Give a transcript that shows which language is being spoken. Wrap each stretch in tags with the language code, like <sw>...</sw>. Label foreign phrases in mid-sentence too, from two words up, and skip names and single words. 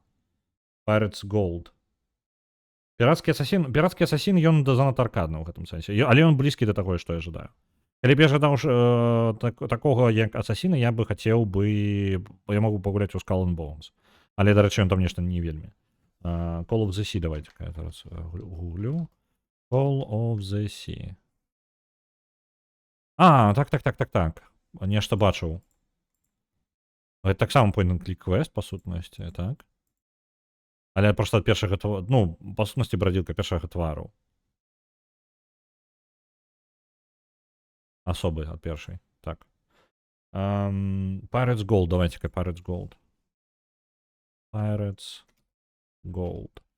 <be>Pirates Gold. Піратскі асасін, ён занадта аркадны ў гэтым сэнсе, але ён блізкі да таго, што я жадаю. Калі б я жадаў такога, як асасіна, я бы хацеў бы... Я магу пагуляць у Skull and Bones. Але, дарэчы, ён там нешта не вельмі. Call of the Sea, давайте я зараз гуглю. Call of the Sea. Так. Нешта бачыў. Гэта таксама</be> <en>point-and-click quest,</en> <be>па сутнасці, так? Але проста ад першага твару, ну, па сутнасці брадзілка першага твару. Асобы ад першай, так. Pirates Gold, давайте-ка Pirates Gold. Pirates Gold.</be>